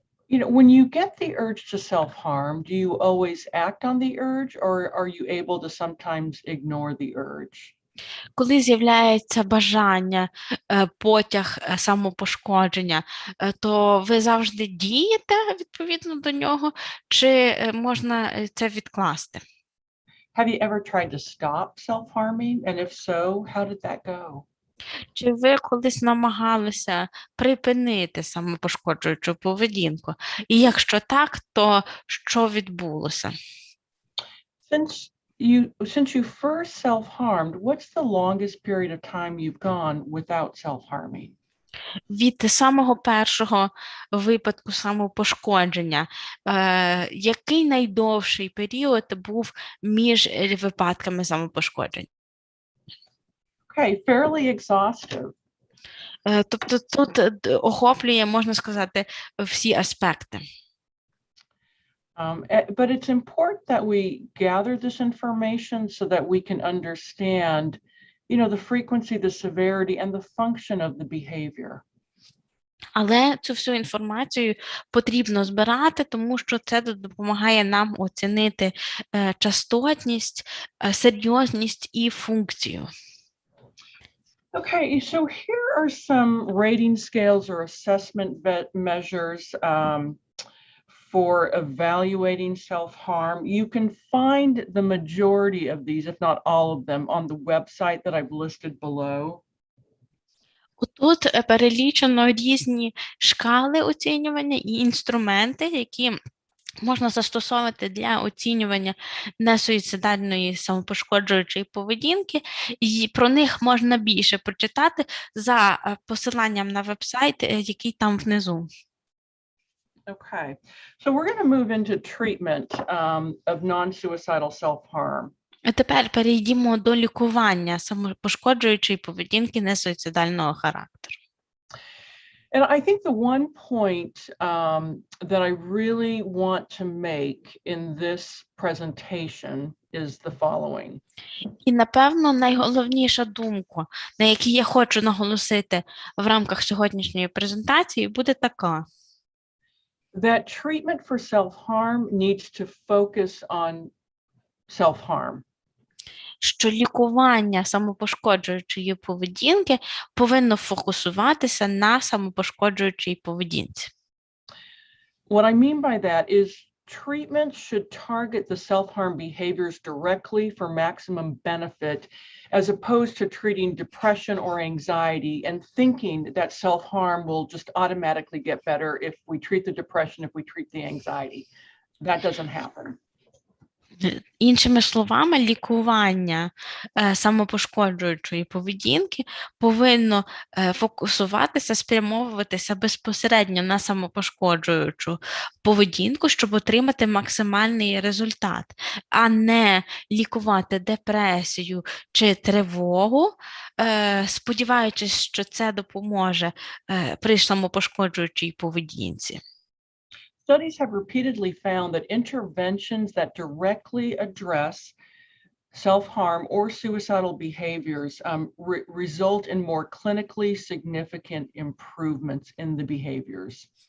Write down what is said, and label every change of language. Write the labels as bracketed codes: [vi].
[en] You know, when you get the urge to self-harm, do you always act on the urge, or are you able to sometimes ignore the urge? [uk] Коли з'являється бажання, потяг самопошкодження, то ви завжди дієте відповідно до нього, чи можна це відкласти? [en] Have you ever tried to stop self-harming? And if so, how did that go? [uk] Чи ви колись намагалися припинити самопошкоджуючу поведінку? І якщо так, то що відбулося? [en] Since you first self-harmed, what's the longest period of time you've gone without self-harming? [uk] Від самого першого випадку самопошкодження, який найдовший період був між випадками самопошкоджень? [en] Okay, fairly exhaustive. [uk] Тобто тут охоплює, можна сказати, всі аспекти. [en] But it's important that we gather this information so that we can understand, the frequency, the severity, and the function of the behavior. [uk] Але цю всю інформацію потрібно збирати, тому що це допомагає нам оцінити частотність, серйозність і функцію. [en] Okay, so here are some rating scales or assessment measures for evaluating self-harm. You can find the majority of these, if not all of them, on the website that I've listed below. [uk] Тут перелічено різні шкали оцінювання і інструменти, які можна застосовувати для оцінювання несуїцидальної самопошкоджуючої поведінки, і про них можна більше прочитати за посиланням на веб-сайт, який там внизу. [en] Okay, so we're going to move into treatment of non-suicidal self-harm. [uk] А тепер перейдімо до лікування самопошкоджуючої поведінки несуїцидального характеру. [en] And I think the one point that I really want to make in this presentation is the following. [uk] І, напевно, найголовніша думка, на якій я хочу наголосити в рамках сьогоднішньої презентації, буде така. [en] That treatment for self-harm needs to focus on self-harm. [uk] Що лікування самопошкоджуючої поведінки повинно фокусуватися на самопошкоджуючій поведінці. [en] What I mean by that is treatment should target the self-harm behaviors directly for maximum benefit, as opposed to treating depression or anxiety and thinking that self-harm will just automatically get better if we treat the depression, if we treat the anxiety. That doesn't happen. [uk] Іншими словами, лікування самопошкоджуючої поведінки повинно фокусуватися, спрямовуватися безпосередньо на самопошкоджуючу поведінку, щоб отримати максимальний результат, а не лікувати депресію чи тривогу, сподіваючись, що це допоможе при самопошкоджуючій поведінці. [en] Studies have repeatedly found that interventions that directly address self-harm or suicidal behaviors result in more clinically significant improvements in the behaviors.